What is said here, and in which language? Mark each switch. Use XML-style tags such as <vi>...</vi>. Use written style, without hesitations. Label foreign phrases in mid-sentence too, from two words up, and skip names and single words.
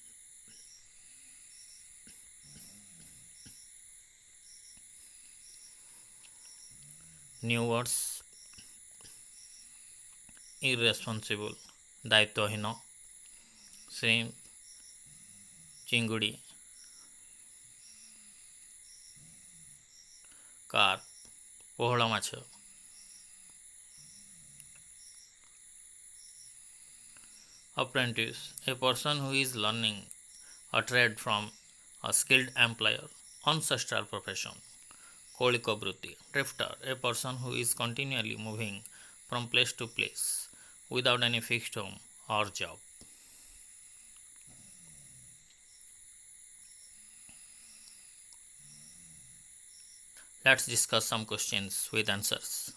<en>New words irresponsible, ଦାୟିତ୍ୱହୀନ, ଶ୍ରିମ୍ପ, ଚିଙ୍ଗୁଡ଼ି, କାର୍ପ,</en> <or>ପୋହଳ ମାଛ।</or> <en>Apprentice, a person who is learning a trade from a skilled employer, ancestral profession.</en> <or>କୌଳିକ ବୃତ୍ତି,</or> <en>drifter, a person who is continually moving from place to place without any fixed home or job. Let's discuss some questions with answers.</en>